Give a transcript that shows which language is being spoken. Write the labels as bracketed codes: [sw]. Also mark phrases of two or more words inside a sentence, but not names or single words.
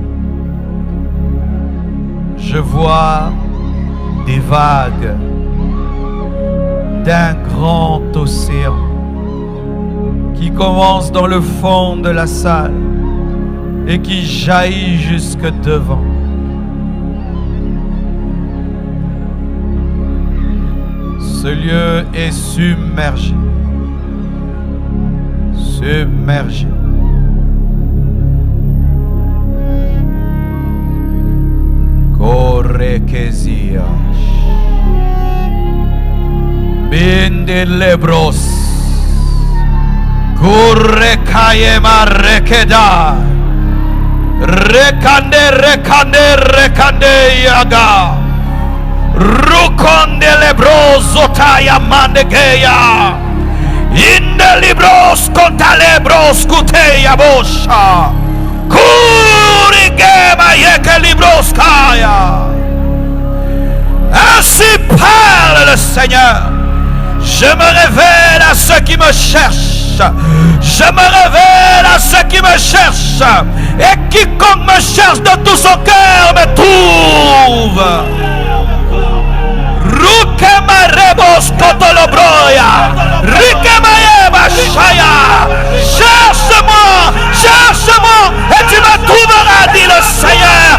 [fr] Je vois des vagues d'un grand océan qui commence dans le fond de la salle et qui jaillit jusque devant. Ce lieu est submergé. Submergé. Correquesias. Bindelebros. Correcayema requeda. Recande yaga. Ruconde lebroso taya mandegeya. Inde libros contalebros cuteya bosha. Kurigema yeke libros kaya. Ainsi parle le Seigneur. Je me révèle à ceux qui me cherchent. Je me révèle à ceux qui me cherchent. Et quiconque me cherche de tout son cœur me trouve. Rukema rebos kotolobroya. Rukema yeba shaya. Cherche-moi, cherche-moi, et tu me trouveras, dit le Seigneur.